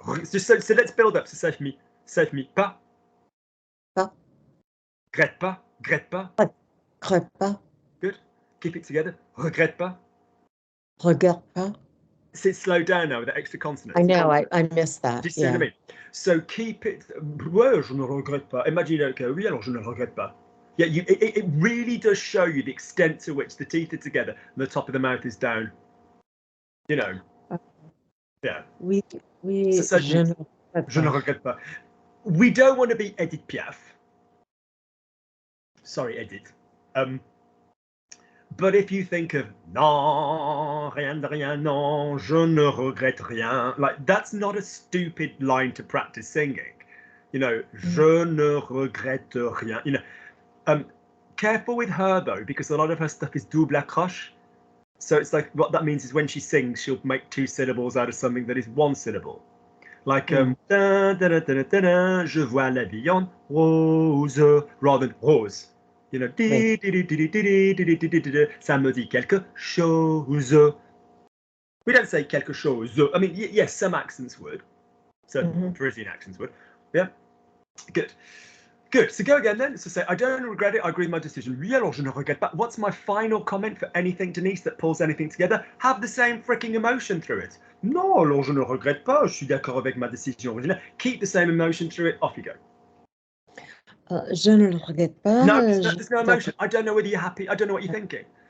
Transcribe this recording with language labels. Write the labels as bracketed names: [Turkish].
[English] So let's build up. So say for me, pas. [French] Pas. Regrette pas. Regrette pas. Regrette pas. [English] Good. Keep it together. [French] Regrette pas. Regrette pas. [English] It's slowed down now with the extra consonants. I know, I missed that. Do you see what I mean? So keep it. [French] Ouais, je ne regrette pas. Imagine, okay, oui, alors je ne regrette pas. [English] Yeah, it really does show you the extent to which the teeth are together and the top of the mouth is down. You know. Yeah. [French] Oui, so je ne regrette pas. [English] We don't want to be Edith Piaf. Sorry, Edith. But if you think of [French] non, rien de rien, non, je ne regrette rien, [English] like that's not a stupid line to practice singing. You know, [French] je ne regrette rien. [English] You know, careful with her though, because a lot of her stuff is double accroche. So it's like what that means is when she sings, she'll make 2 syllables out of something that is 1 syllable. Like da, da, da, da, da, da, [French] je vois la vie en rose, [English] rather than rose. You know, [French] ça me dit quelque chose. [English] We don't say quelque chose. I mean, yes, some accents would. Certain Parisian accents would. Yeah, good. Good. So go again then. So say, I don't regret it. I agree with my decision. [French] Oui, alors je ne regrette pas. [English] What's my final comment for anything, Denise, that pulls anything together? Have the same freaking emotion through it. [French] Non, alors je ne regrette pas. Je suis d'accord avec ma décision originale. [English] Keep the same emotion through it. Off you go. [French] Je ne le regrette pas. [English] No, there's no emotion. I don't know whether you're happy. I don't know what you're thinking.